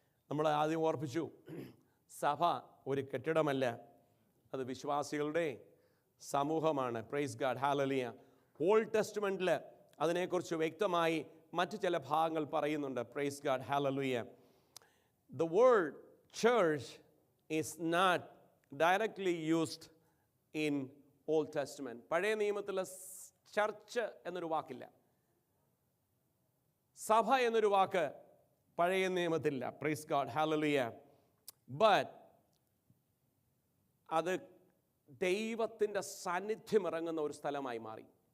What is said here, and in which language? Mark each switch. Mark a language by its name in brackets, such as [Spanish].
[Malayalam] നമ്മൾ ആദ്യം ഓർപ്പിച്ചു, സഭ ഒരു കെട്ടിടമല്ല, അത് വിശ്വാസികളുടെ സമൂഹമാണ്. [English] Praise God, hallelujah. [Malayalam] ഓൾഡ് ടെസ്റ്റ്മെൻറ്റിൽ അതിനെക്കുറിച്ച് വ്യക്തമായി മറ്റു ചില ഭാഗങ്ങൾ പറയുന്നുണ്ട്. [English] Praise God, hallelujah. The word church is not directly used in Old Testament. [Malayalam] പഴയ നിയമത്തിൽ ചർച്ച് എന്നൊരു വാക്കില്ല, സഭ എന്നൊരു വാക്ക് പഴയ നിയമത്തില്ല. [English] Praise God, hallelujah. [Malayalam] ബട്ട് അത് ദൈവത്തിൻ്റെ സാന്നിധ്യം ഇറങ്ങുന്ന ഒരു സ്ഥലമായി മാറി.